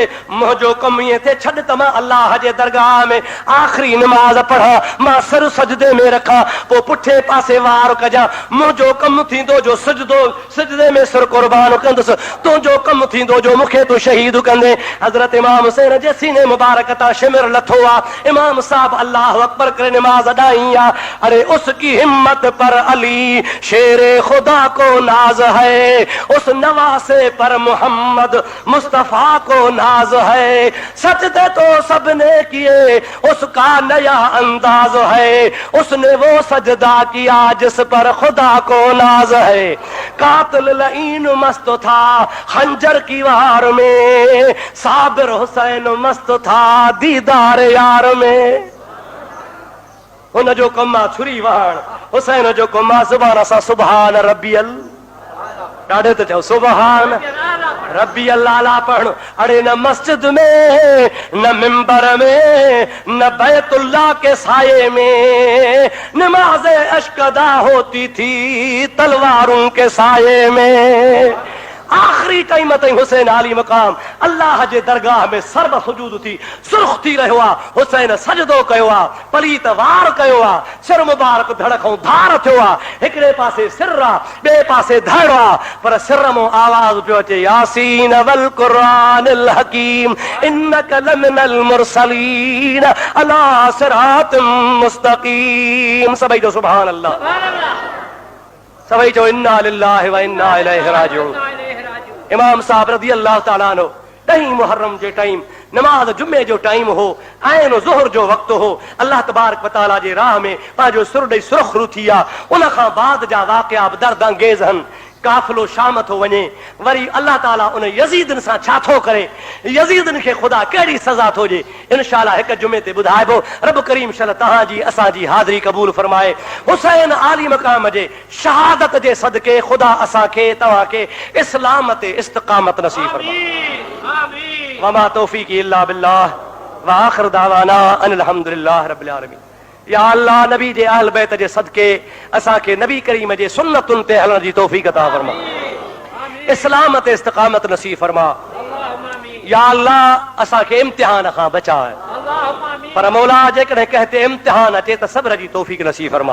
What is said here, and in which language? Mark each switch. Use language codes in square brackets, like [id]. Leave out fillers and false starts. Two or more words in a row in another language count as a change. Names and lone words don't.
[sd] मुंहिंजो कमु ईअं थिए, छॾ त मां अल्लाह जे दरगाह में आख़िरी नमाज़ पढ़ां, मां सर सजदे में रखां, पोइ पुठे पासे वार कजां। मुंहिंजो कमु थींदो जो सजदे में सिर कुर्बान कंदुसि, तुंहिंजो कमु थींदो जो मूंखे तूं शहीद कंदे। हज़रत इमाम हुसैन जे सीने मुबारक तां शिमिर लथो आहे। इमाम साहब [ar] الله أكبر [sd] करे नमाज अदाई आहे। [ur] ارے اس کی ہمت پر علی شیر خدا کو ناز ہے، اس نواسے پر محمد مصطفیٰ کو ناز ہے. سجدے تو سب نے کیے، اس کا نیا انداز ہے، اس نے وہ سجدہ کیا جس پر خدا کو ناز ہے. قاتل لعین مست تھا خنجر کی وار میں، صابر حسین مست تھا دیدار یار میں. [sd] हुन जो कम आहे छुरी वहण, हुसैन जो कम आहे ज़ुबान सां [ar] سبحان ربي, [sd] ॾाढे त चओ [ar] سبحان ربي الأعلى [sd] पढ़। [ur] ارے نہ مسجد میں، نہ منبر میں، نہ بیت اللہ کے سائے میں نمازِ عشق ادا ہوتی تھی تلواروں کے سائے میں. [sd] आखिरी टाइम ताईं हुसैन आली मक़ाम अल्लाह जे दरगाह में सर्व सुजूद थी सुर्ख थी रहियो आहे। हुसैन सजदो कयो आहे, पलीत वार कयो आहे, सिर मुबारक धड़ खां धार थियो आहे। हिकिड़े पासे सिर आहे, ॿिए पासे धड़ आहे, पर सिर मां आवाज़ पियो अचे, [ar] يس والقرآن الحكيم إنك لمن المرسلين على صراط مستقيم. [sd] सभई जो [ar] سبحان الله, [sd] सभई जो [ar] إنا لله وإنا إليه راجعون. [sd] इमाम साहब [ar] رضي الله تعالى عنه [sd] 10 मुहर्रम जे टाइम नमाज जुमे जो टाइम हो, ऐन ज़ुहर जो वक़्तु हो। [ar] الله تبارك وتعالى [sd] जे राह में पंहिंजो सुर ॾेई सुरख़रू थी आहे। उन खां बाद जा वाक़िया दर्द अंगेज़ आहिनि। काफ़िलो शाम थो वञे, वरी अल्लाह ताला उन यज़ीदन सां छा थो करे, यज़ीदन खे ख़ुदा कहिड़ी सज़ा थो ॾे, इंशाअल्लाह हिकु जुमे ते ॿुधाइबो। रब करीम शल तव्हांजी असांजी हाज़िरी क़बूल फरमाए। हुसैन आली मक़ाम जे शहादत जे सदके ख़ुदा असांखे तव्हांखे इस्लाम ते इस्तिक़ामत नसीब फरमाए। [ar] وما توفيقي إلا بالله وآخر دعوانا أن الحمد لله رب العالمين. [sd] या अल्लाह नबी जे अहल बैत जे सदके असांखे नबी करीम जे सुन्नतुनि ते हलण जी तौफ़ीक़ अता फरमा, इस्लाम ते इस्तिक़ामत नसीब फरमा। या अल्लाह असांखे इम्तिहान खां बचाए, पर मौला जेकॾहिं कंहिं ते इम्तिहान अचे त सब्र जी तौफ़ीक़ नसीब फरमा।